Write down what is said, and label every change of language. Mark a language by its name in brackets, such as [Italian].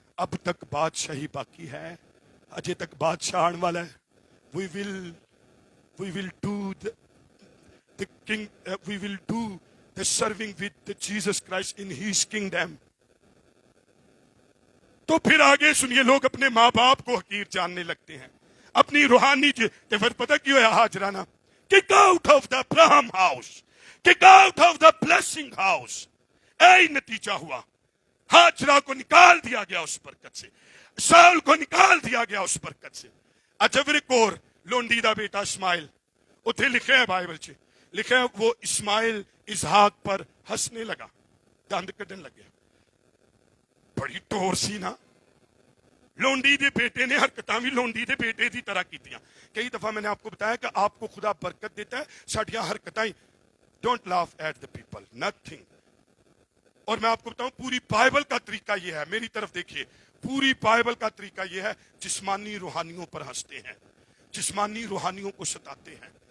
[Urdu] اب تک بادشاہی باقی ہے, اجے تک بادشاہ آن والا ہے. [English] we will do the king, we will do the serving with the Jesus Christ in his kingdom. [Urdu] تو پھر آگے سنیے, لوگ اپنے ماں باپ کو حقیر جاننے لگتے ہیں, اپنی روحانی تے پھر پتہ کیوں ہے ہاجرانہ, [English] kick out of the Abraham house, kick out of the blessing house. [Urdu] اے نتیجہ ہوا, ہاجرہ کو نکال دیا گیا اس برکت سے, ساؤل کو نکال دیا گیا اس برکت سے. [Punjabi] اجبر کور لونڈی دا بیٹا اسماعیل, اتھے لکھے ہے بائبل چ, لکھے ہے وہ اسماعیل اسحاق پر ہنسنے لگا, دند کڈن لگیا. بڑی ٹور سی نا, لونڈی دے بیٹے نے حرکتاں بھی لونڈی دے بیٹے دی طرح کیتیاں. [Urdu] کئی دفعہ میں نے آپ کو بتایا کہ آپ کو خدا برکت دیتا ہے, ساڈیاں حرکتاں. [English] don't laugh at the people, [Urdu] nothing. اور میں آپ کو بتاؤں پوری بائبل کا طریقہ یہ ہے, میری طرف دیکھیے, پوری بائبل کا طریقہ یہ ہے, جسمانی روحانیوں پر ہنستے ہیں, جسمانی روحانیوں کو ستاتے ہیں.